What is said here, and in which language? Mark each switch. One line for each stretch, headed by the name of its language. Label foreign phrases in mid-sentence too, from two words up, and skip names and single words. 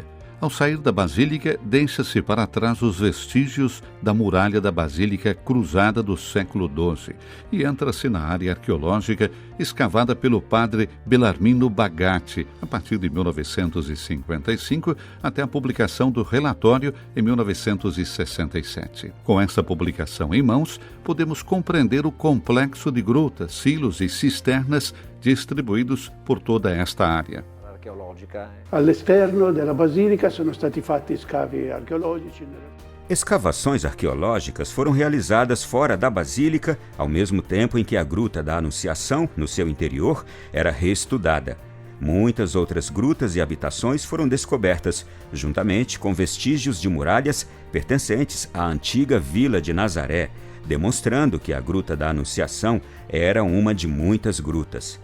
Portuguese: Ao sair da Basílica, deixa-se para trás os vestígios da muralha da Basílica cruzada do século XII e entra-se na área arqueológica escavada pelo padre Belarmino Bagatti a partir de 1955 até a publicação do relatório em 1967. Com essa publicação em mãos, podemos compreender o complexo de grutas, silos e cisternas distribuídos por toda esta área.
Italian: All'esterno della basilica sono stati fatti scavi archeologici.
Portuguese: Escavações arqueológicas foram realizadas fora da basílica, ao mesmo tempo em que a Gruta da Anunciação, no seu interior, era reestudada. Muitas outras grutas e habitações foram descobertas, juntamente com vestígios de muralhas pertencentes à antiga vila de Nazaré, demonstrando que a Gruta da Anunciação era uma de muitas grutas.